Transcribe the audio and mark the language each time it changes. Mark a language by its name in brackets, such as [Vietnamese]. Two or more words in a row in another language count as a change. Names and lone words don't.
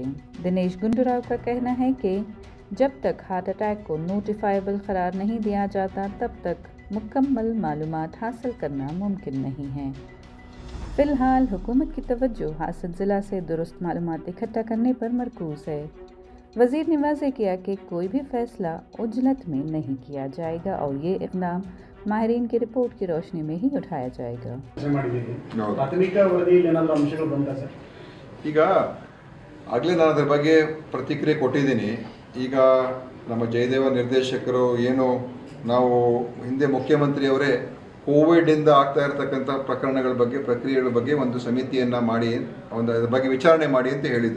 [Urdu] دنیش گنڈو راؤ کا کہنا ہے کہ جب تک [English] heart attack [Urdu] کو نوٹیفائبل قرار نہیں دیا جاتا، تب تک مکمل معلومات حاصل کرنا ممکن نہیں ہے. فی الحال حکومت کی توجہ ہاسن ضلع سے درست معلومات اکٹھا کرنے پر مرکوز ہے. وزیر نے واضح کیا کہ کوئی بھی فیصلہ عجلت میں نہیں کیا جائے گا اور یہ اقدام ماہرین کی رپورٹ کی روشنی میں ہی اٹھایا جائے گا. [Kannada] ಈಗ ಆಗಲೇ ನಾನು ಅದರ ಬಗ್ಗೆ ಪ್ರತಿಕ್ರಿಯೆ ಕೊಟ್ಟಿದ್ದೀನಿ. ಈಗ ನಮ್ಮ ಜಯದೇವ ನಿರ್ದೇಶಕರು ಏನು ನಾವು ಹಿಂದೆ ಮುಖ್ಯಮಂತ್ರಿಯವರೇ ಕೋವಿಡಿಂದ ಆಗ್ತಾ ಇರತಕ್ಕಂಥ ಪ್ರಕರಣಗಳ ಬಗ್ಗೆ ಪ್ರಕ್ರಿಯೆಗಳ ಬಗ್ಗೆ ಒಂದು ಸಮಿತಿಯನ್ನು ಮಾಡಿ ಅದರ ಬಗ್ಗೆ ವಿಚಾರಣೆ ಮಾಡಿ ಅಂತ ಹೇಳಿದರು.